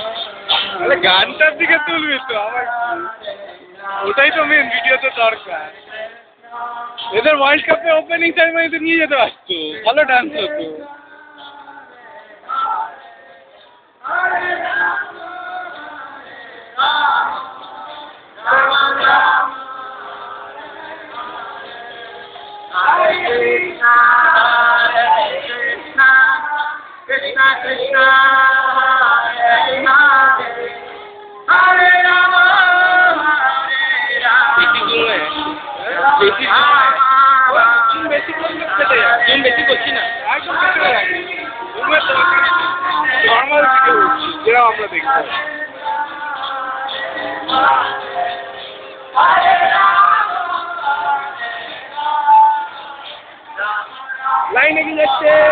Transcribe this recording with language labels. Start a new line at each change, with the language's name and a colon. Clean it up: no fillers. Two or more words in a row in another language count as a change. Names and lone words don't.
Bangla: আরে গানটার দিকে তুলবি তো আমার ওটাই তো
English: main videote
Bangla: দরকার এদের
English: world cupe opening ceremonyte
Bangla: নিয়ে যেতে পারতো ভালো ডান্স হতো Krishna Krishna Krishna Hare Hare Hare Rama Hare Rama বেশি করছি না একদম নর্মাল দিকে উঠছি যেরকম আমরা দেখবো লাইনে কি যাচ্ছে